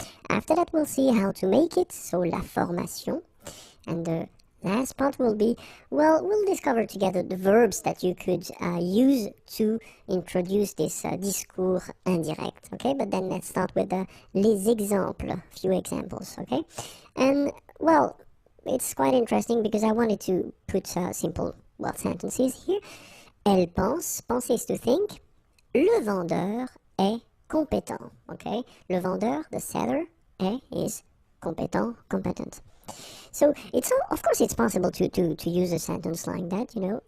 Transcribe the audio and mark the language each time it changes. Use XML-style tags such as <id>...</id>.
<en>After that, we'll see how to make it, so la formation. And the last part will be, well, we'll discover together the verbs that you could use to introduce this discours indirect, okay? But then let's start with les exemples, few examples, okay? And, well, it's quite interesting because I wanted to put simple, well, sentences here.</en> <fr>Elle pense,</fr> <en>penser is to think.</en> <fr>Le vendeur est compétent, okay? Le vendeur,</fr> <en>the seller, is compétent, competent. So it's, of course, it's possible to use a sentence like that, you know.</en>